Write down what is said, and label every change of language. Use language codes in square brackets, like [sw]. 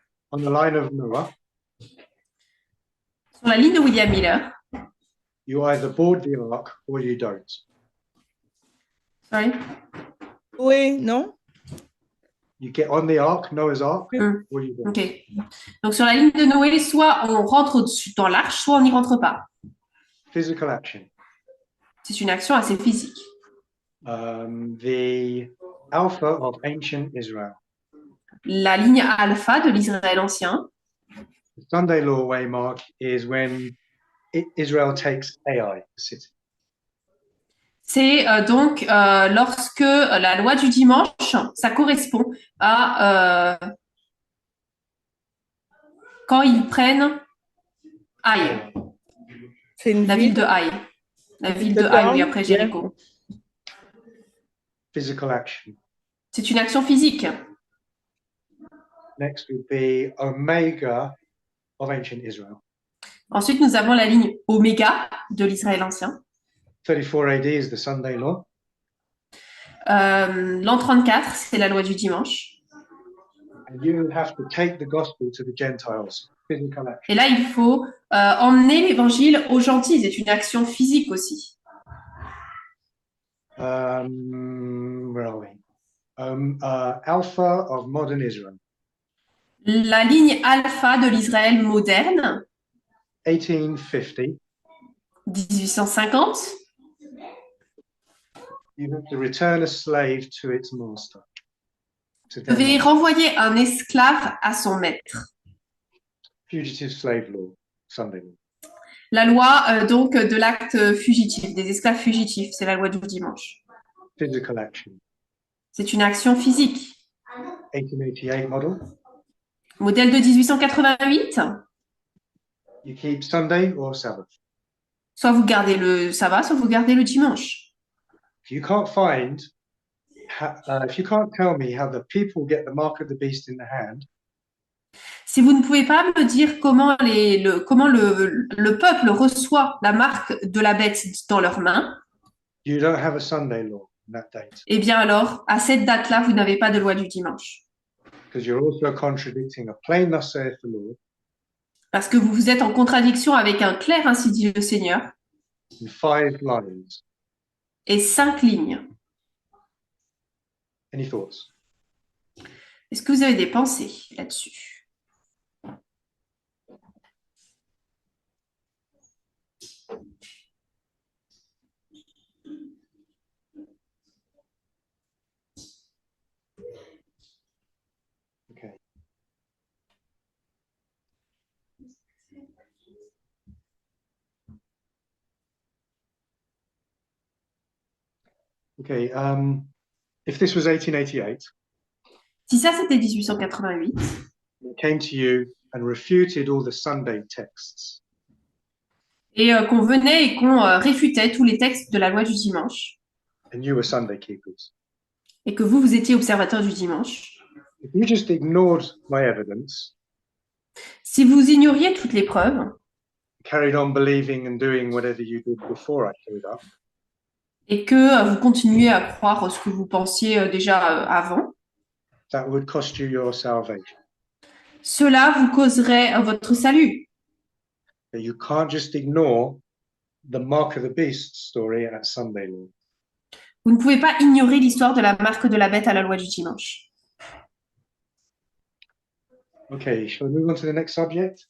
[en] on the line of Noah, [fr] sur la ligne de William Miller, [en] you either board the ark or you don't. sorry, [fr] Oui, non? [en] You get on the ark, Noah's ark, Mm. or you don't. ok. [fr] Donc, sur la ligne de Noé, soit on rentre dans l'arche, soit on n'y rentre pas. [en] Physical action. [fr] C'est une action assez physique. [en] The alpha of ancient Israel. [fr] La ligne alpha de l'Israël ancien, [en] The Sunday law waymark is when Israel takes Ai, the city. [fr] C'est donc lorsque la loi du dimanche, ça correspond à quand ils prennent Haï, C'est une la ville de Haï. La ville de Haï, oui, après Jéricho. [en] Physical action. [fr] C'est une action physique. [en] Next would be Omega of ancient Israel. [fr] Ensuite, nous avons la ligne Oméga de l'Israël ancien. [en] 34 AD is the Sunday law. [fr] L'an 34, c'est la loi du dimanche. [en] And you have to take the gospel to the Gentiles. Physical action. [fr] Et là, il faut emmener l'évangile aux gentils. C'est une action physique aussi. [en] Where are we? Alpha of modern Israel. [fr] La ligne alpha de l'Israël moderne, [en] 1850. [fr] 1850. [en] You have to return a slave to its master. To [fr] Vous devez renvoyer un esclave à son maître. [en] Fugitive slave law, Sunday law. [fr] La loi donc de l'acte fugitif, des esclaves fugitifs, c'est la loi du dimanche. [en] Physical action. [fr] C'est une action physique. [en] 1888 model. [fr] Modèle de 1888, [en] You keep Sunday or Sabbath. [fr] soit vous gardez le sabbat, soit vous gardez le dimanche. [en] If you can't find, if you can't tell me how the people get the mark of the beast in the hand, [fr] Si vous ne pouvez pas me dire comment le peuple reçoit la marque de la bête dans leurs mains, [en] you don't have a Sunday law on that date, [fr] eh bien alors, à cette date-là, vous n'avez pas de loi du dimanche. [en] because you're also contradicting a plain thus saith the Lord [fr] Parce que vous êtes en contradiction avec un clair ainsi dit le Seigneur [en] in 5 lines. [fr] et 5 lignes. [en] Any thoughts? [fr] Est-ce que vous avez des pensées là-dessus? [en] Okay. Okay. If this was 1888, [fr] Si ça c'était 1888, [en] it came to you and refuted all the Sunday texts, [fr] et qu'on venait et qu'on réfutait tous les textes de la loi du dimanche, [en] and you were Sunday keepers, [fr] et que vous étiez observateur du dimanche, [en] if you just ignored my evidence, [fr] si vous ignoriez toutes les preuves, [en] carried on believing and doing whatever you did before I showed up, [fr] et que vous continuez à croire ce que vous pensiez déjà avant, [en] that would cost you your salvation. [fr] cela vous causerait votre salut. [en] But you can't just ignore the mark of the beast story at Sunday law. [fr] Vous ne pouvez pas ignorer l'histoire de la marque de la bête à la loi du dimanche. [en] Okay, shall we move on to the next subject?